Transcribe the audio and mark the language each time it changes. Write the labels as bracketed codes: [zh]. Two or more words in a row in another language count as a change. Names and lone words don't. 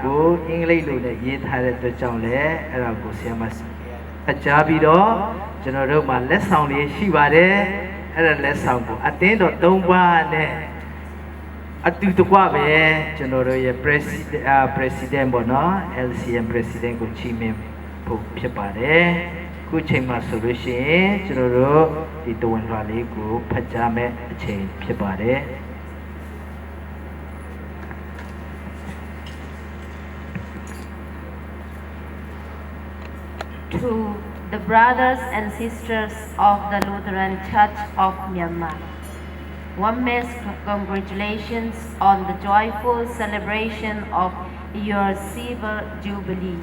[my] ကိုအင်္ဂလိပ်လိုနဲ့ရေးထားတဲ့အတွက်ကြောင့်လည်းအဲ့ဒါကိုဆရာမအကြပြီးတော့ကျွန်တော်တို့မှာလက်ဆောင်လေးရှိပါတယ်အဲ့ဒါလက်ဆောင်ကိုအတင်းတော်၃ပါးနဲ့အတူတကွပဲကျွန်တော်တို့ရဲ့ president ပေါ့နော် LCM president ကိုချီးမြှင့်ဖို့ဖြစ်ပါတယ်ခုချိန်မှာဆိုလို့ရှိရင်ကျွန်တော်တို့ဒီတဝန်လွှာလေးကိုဖတ်ကြားမဲ့အချိန်ဖြစ်ပါတယ် [en] To the brothers and sisters of the Lutheran Church of Myanmar, warmest congratulations on the joyful celebration of your silver jubilee.